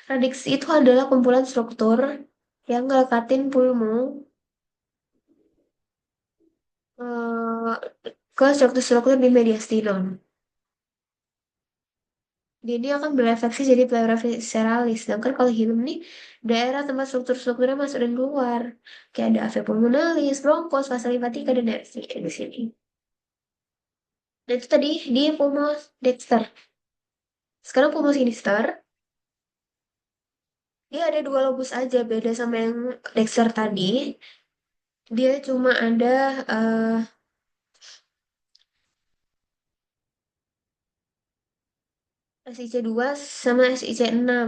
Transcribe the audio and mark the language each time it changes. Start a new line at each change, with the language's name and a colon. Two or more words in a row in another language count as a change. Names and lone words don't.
Indonesian: Radix itu adalah kumpulan struktur. yang ngelekatin pulmo eh, ke struktur-struktur di mediastinum. Dia ini akan berefleksi jadi
Latin: pleura visceralis.
Indonesian: Sedangkan kalau hilum nih, daerah tempat struktur-strukturnya masuk dan keluar. Kayak ada AV pulmonalis, bronchus,
Latin: vasa limfatika,
Indonesian: dan nervi di sini. Dan itu tadi di
Latin: pulmo dexter.
Indonesian: Sekarang
Latin: pulmo sinister,
Indonesian: dia ada dua lobus aja, beda sama yang dexter tadi. Dia cuma ada SIC 2 sama SIC 6.